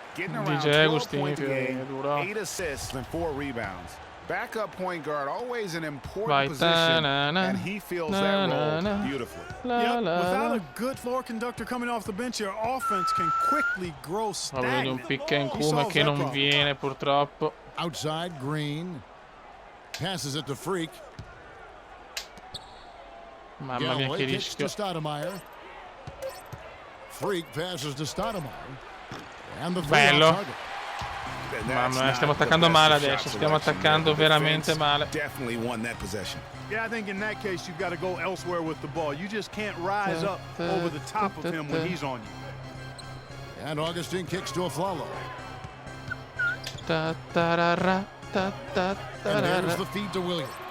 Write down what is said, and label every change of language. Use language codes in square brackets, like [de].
[en] Getting around 12 points a game, 8 assists and 4 rebounds. Backup point guard, always an important position, and he fills that role beautifully. Without a good floor conductor coming off the bench, your offense can quickly grow stagnant. [it] Un pick and come che non viene purtroppo. [en] Outside, Green passes it to Freak. [it] Mamma mia che rischio. [en] Freak passes to Stoudemire. [it] Bello. Mamma mia, stiamo attaccando male adesso. Stiamo attaccando veramente male. [en] Yeah, I think in that case you've got to go elsewhere with the ball. You just can't rise up over the top of him when he's on you. And Augustine kicks to Afflalo. Ta tarara, ta ta And there's tarara. the feed to Williams.